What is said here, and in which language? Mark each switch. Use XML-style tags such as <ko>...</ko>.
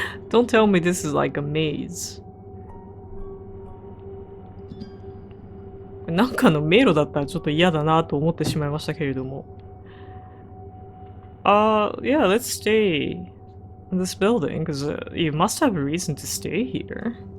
<en>Don't tell me this is like a maze.</en> <ja>なんかの迷路だったらちょっと嫌だなと思ってしまいましたけれども。</ja> <en>Yeah, let's stay in this building, because you must have a reason to stay here.</en>